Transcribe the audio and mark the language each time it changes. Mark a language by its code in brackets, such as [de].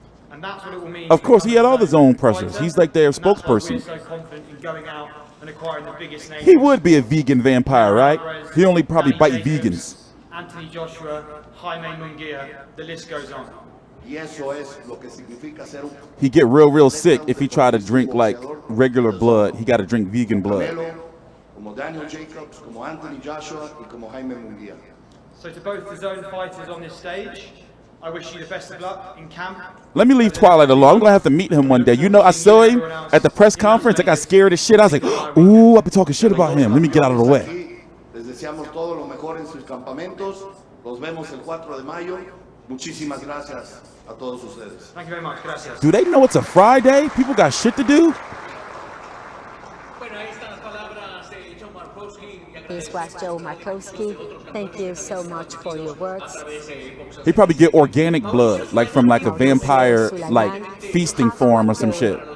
[en] And that's what it will mean. Of course, he had all his own pressures. He's like their spokesperson. So confident in going out and acquiring the biggest names. He would be a vegan vampire, right? He only probably bite vegans. Anthony Joshua, Jaime Munguia, the list goes on. [es] Y eso es lo que significa ser un [en] He get real sick if he try to drink like regular blood. He got to drink vegan blood. [es] Canelo, como Daniel Jacobs, como Anthony Joshua y como Jaime Munguia. [en] So to both the zone fighters on this stage, I wish you the best of luck in camp. Let me leave Twilight alone. I'm going to have to meet him one day. You know, I saw him at the press conference. I got scared as shit. I was like, ooh, I've been talking shit about him. Let me get out of the way. [es] Les deseamos todo lo mejor en sus campamentos. Los vemos el 4 de mayo. Muchísimas gracias a todos ustedes. [en] Thank you very much. [es] Gracias. [en] Do they know it's a Friday? People got shit to do? This was Joe Markowski. Thank you so much for your words. He probably get organic blood, like from like a vampire, like feasting form or some shit.